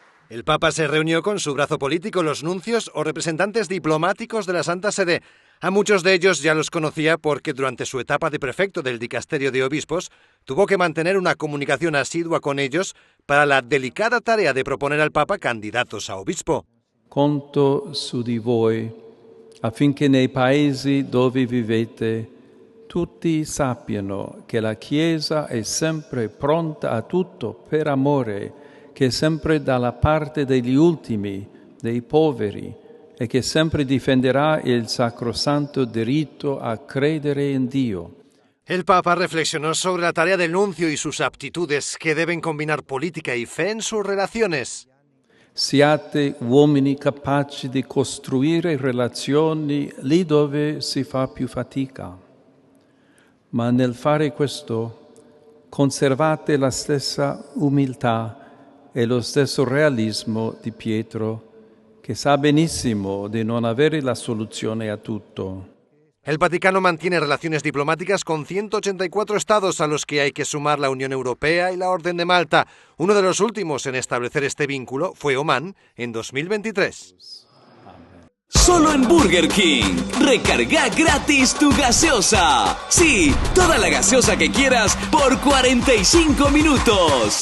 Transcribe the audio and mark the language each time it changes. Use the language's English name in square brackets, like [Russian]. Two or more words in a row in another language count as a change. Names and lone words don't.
[Spanish] El Papa se reunió con su brazo político, los nuncios o representantes diplomáticos de la Santa Sede. A muchos de ellos ya los conocía porque durante su etapa de prefecto del Dicasterio de Obispos tuvo que mantener una comunicación asidua con ellos para la delicada tarea de proponer al Papa candidatos a obispo. [Italian] Conto su di voi, affinché nei paesi dove vivete tutti sappiano che la Chiesa è sempre pronta a tutto per amore, che è sempre dalla parte degli ultimi, dei poveri, e che sempre difenderà il sacrosanto diritto a credere in Dio. [Spanish] El Papa reflexionó sobre la tarea del nuncio y sus aptitudes que deben combinar política y fe en sus relaciones. [Italian] Siate uomini capaci di costruire relazioni lì dove si fa più fatica. Ma nel fare questo, conservate la stessa umiltà e lo stesso realismo di Pietro, che sa benissimo di non avere la soluzione a tutto. [Spanish] El Vaticano mantiene relaciones diplomáticas con 184 estados a los que hay que sumar la Unión Europea y la Orden de Malta. Uno de los últimos en establecer este vínculo fue Omán en 2023. Solo en Burger King. Recarga gratis tu gaseosa. Sí, toda la gaseosa que quieras por 45 minutos.